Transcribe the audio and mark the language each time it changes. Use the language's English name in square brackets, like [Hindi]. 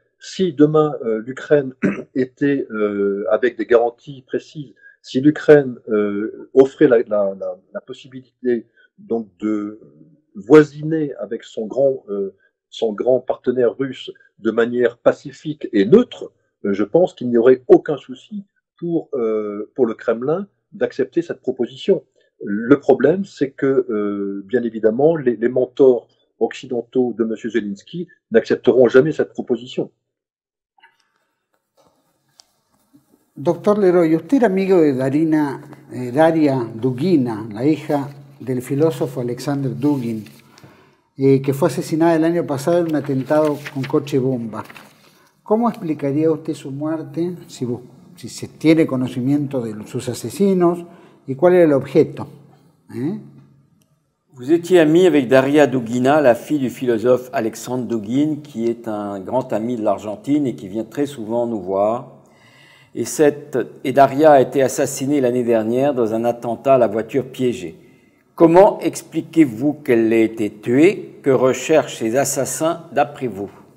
[French] Si demain l'Ukraine était avec des garanties précises, si l'Ukraine offrait la possibilité donc de voisiner avec son grand partenaire russe de manière pacifique et neutre, je pense qu'il n'y aurait aucun souci pour le Kremlin d'accepter cette proposition. Le problème, c'est que, bien évidemment, les mentors occidentaux de M. Zelensky n'accepteront jamais cette proposition. [Spanish] Doctor Leroy, usted era amigo de Daria Dugina, la hija del filósofo Alexander Dugin, que fue asesinada el año pasado en un atentado con coche bomba. ¿Cómo explicaría usted su muerte, si se tiene conocimiento de sus asesinos, y cuál era el objeto? [French] Vous étiez ami avec Daria Dugina, la fille du philosophe Alexandre Dugin, qui est un grand ami de l'Argentine et qui vient très souvent nous voir. et Daria a été assassinée l'année dernière dans un attentat à la voiture piégée. Comment expliquez-vous qu'elle ait été tuée? Que recherchent ces assassins d'après vous?